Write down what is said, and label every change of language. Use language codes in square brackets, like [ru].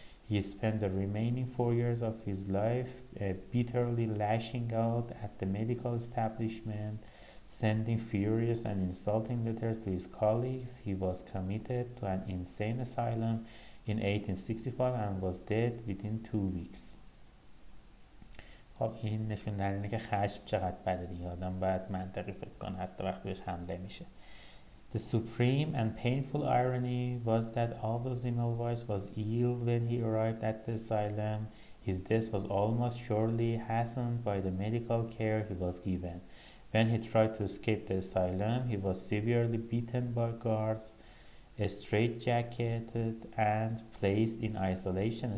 [en] He spent the remaining 4 years of his life bitterly lashing out at the medical establishment, sending furious and insulting letters to his colleagues. He was committed to an insane asylum in 1865 and was dead within 2 weeks. [fa] خب این نشون در اینه که خشم چقدر بده دیگه، آدم باید منطقی فکر کنه حتی وقتی بهش حمله میشه. [en] The supreme and painful irony was that although Semmelweis was ill when he arrived at the asylum, his death was almost surely hastened by the medical care he was given. When he tried to escape the asylum, he was severely beaten by guards, straitjacketed, and placed in isolation.